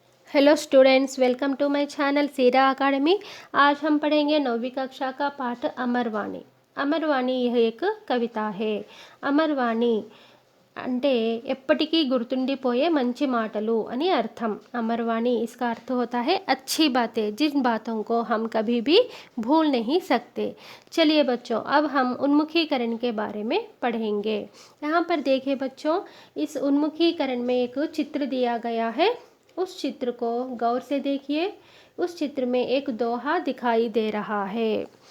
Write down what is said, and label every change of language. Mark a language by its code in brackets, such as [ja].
[hi] Hello students, welcome to my channel Sira academy. आज हम पढ़ेंगे 9वीं कक्षा का पाठ अमरवाणी। अमरवाणी यह एक कविता है। [te] అమర్వాణి అంటే ఎప్పటికీ గుర్తుండిపోయే మంచి మాటలు అని అర్థం। [hi] अमरवाणी इसका अर्थ होता है अच्छी बातें, जिन बातों को हम कभी भी भूल नहीं सकते। चलिए बच्चों, अब हम उन्मुखीकरण के बारे में पढ़ेंगे। यहाँ पर देखिए बच्चों, इस उन्मुखीकरण में एक चित्र दिया गया है। उस चित्र को गौर से देखिए। उस चित्र में एक दोहा दिखाई दे रहा है।